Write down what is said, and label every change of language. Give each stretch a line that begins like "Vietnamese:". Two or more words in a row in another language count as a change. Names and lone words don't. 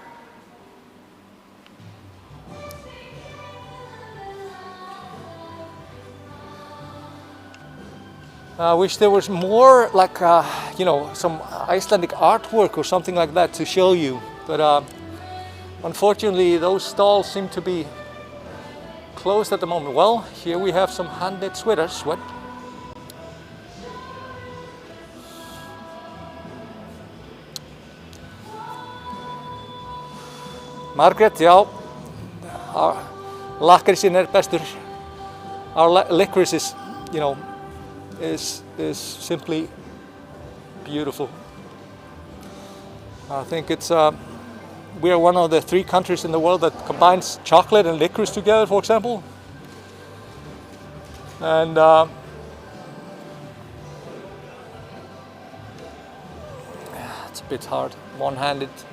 English: I wish there was more, like you know, some Icelandic artwork or something like that to show you, but unfortunately those stalls seem to be closed at the moment. Well, here we have some hand-knit sweaters. What?
Icelandic: Margaret, já, lakrísinn bestur.
English: Our licorice is, you know, is simply beautiful. I think it's we are one of the 3 countries in the world that combines chocolate and licorice together, for example. And it's a bit hard, one-handed.